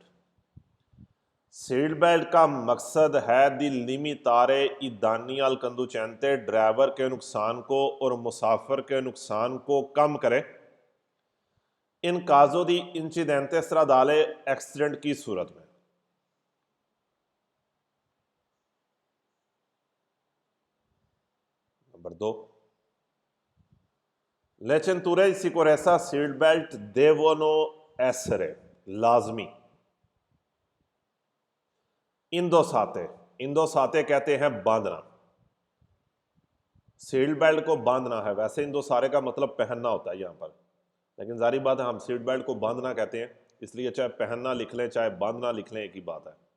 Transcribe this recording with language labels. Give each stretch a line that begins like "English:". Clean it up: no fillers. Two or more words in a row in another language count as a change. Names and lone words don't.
Hindi: सीट बेल्ट का मकसद है
Italian: di limitare i danni al conducente
Hindi: ड्राइवर के नुकसान को और मुसाफिर के नुकसान को कम करे।
Italian: in caso di incidente stradale
Hindi: एक्सीडेंट की सूरत में।
Italian: नंबर 2, ले cinture di sicurezza
Hindi: सीट बेल्ट
Italian: devono essere लाजमी।
Hindi: इंदोसाते, इंदोसाते कहते हैं बांधना। सीट बेल्ट को बांधना है, वैसे इंदोसारे का मतलब पहनना होता है यहां पर, लेकिन जारी बात है हम सीट बेल्ट को बांधना कहते हैं, इसलिए चाहे पहनना लिख लें चाहे बांधना लिख लें, एक ही बात है।